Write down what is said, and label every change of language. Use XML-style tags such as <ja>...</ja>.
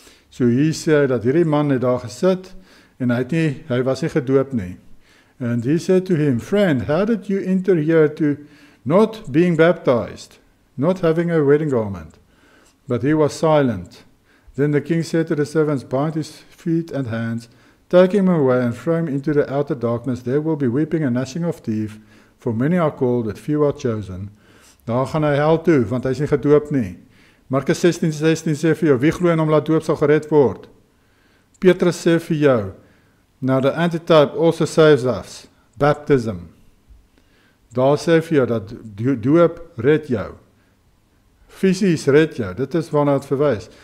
<af>So hier sê hy dat hierdie man het daar gesit, en hy was nie gedoop nie.</af> <en>And he said to him, friend, how did you enter here to not being baptized, not having a wedding garment? But he was silent. Then the king said to the servants, bind his feet and hands, Take him away and throw him into the outer darkness. There will be weeping and gnashing of teeth, for many are called, but few are chosen.</en> <af>Daar gaan hy hel toe, want hy is nie gedoop nie. Markus 16:16 sê vir jou, wie glo in hom laat doop sal gered word. Petrus sê vir jou,</af> <en>now the antitype also saves us, baptism.</en> <af>Daar sê vir jou dat doop red jou. Fisies red jou, dit is waarna het verwys.</af>